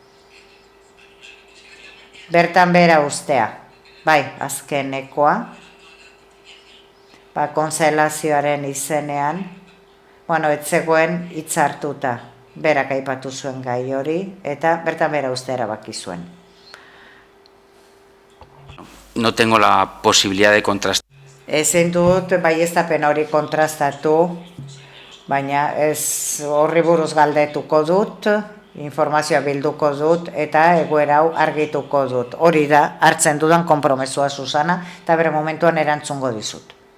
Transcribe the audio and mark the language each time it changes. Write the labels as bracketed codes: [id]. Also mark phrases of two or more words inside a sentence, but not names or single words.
[eu] Bertan bera ustea, bai, azkenekoa, konselazioaren izenean, ez zegoen hitz hartuta, berak aipatu zuen gai hori, eta bertan bera ustea erabaki zuen. [es] No tengo la posibilidad de contrastar. [eu] Ezin dut baieztapen hori kontrastatu, baina ez horri buruz galdetuko dut, informazioa bilduko dut eta egoera hau argituko dut. Hori da, hartzen dudan konpromesua Susana, eta bere momentuan erantzungo dizut.